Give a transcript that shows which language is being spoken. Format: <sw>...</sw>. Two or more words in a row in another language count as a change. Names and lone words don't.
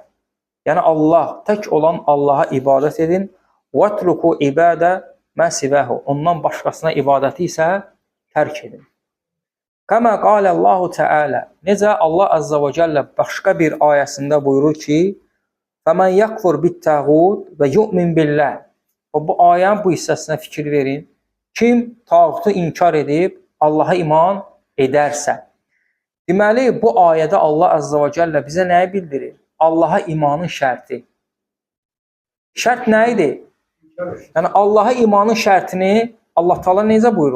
<az>Yəni Allah, tək olan Allaha ibadət edin.</az> <ar>وترك عبادة ما سواه.</ar> <az>Ondan başqasına ibadəti isə tərk edin.</az> <ar>كما قال الله تعالى.</ar> <az>Necə Allah</az> <ar>عز وجل</ar> <az>başqa bir ayəsində buyurur ki,</az> <ar>فَمَنْ يَكْفُرْ بِالتَّاغُوتِ وَيُؤْمِنْ بِاللَّهِ.</ar> <az>Bu ayənin bu hissəsinə fikir verin. Kim tağutu inkar edib Allaha iman edərsə. Deməli, bu ayədə Allah</az> <ar>عز وجل</ar> <az>bizə nəyi bildirir? Allaha imanın şərti. Şərt nə idi? Yəni Allaha imanın şərtini Allah Taala necə buyurur?</az>